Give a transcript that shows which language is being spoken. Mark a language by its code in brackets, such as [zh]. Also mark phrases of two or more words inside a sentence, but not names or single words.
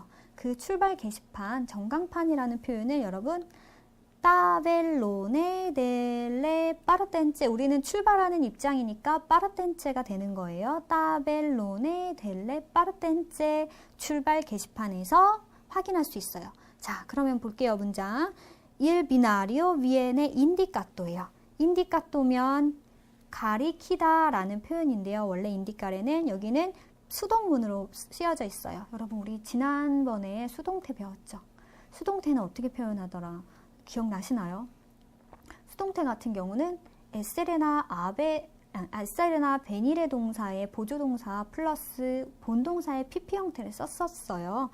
[ko] 그 출발 게시판, 전광판이라는 표현을 여러분 [it] tabellone delle partenze, [ko] 우리는 출발하는 입장이니까 파르텐체가 되는 거예요. [it] tabellone delle partenze, [ko] 출발 게시판에서 확인할 수 있어요. 자, 그러면 볼게요. 문장. [it] Il binario viene indicato예요. [ko] indica토면 가리키다 라는 표현인데요. 원래 인디카레는 여기는 수동문으로 쓰여져 있어요. 여러분 우리 지난번에 수동태 배웠죠. 수동태는 어떻게 표현하더라? 기억나시나요? 수동태 같은 경우는 에세레나 베니레 동사의 보조동사 플러스 본동사의 PP 형태를 썼었어요.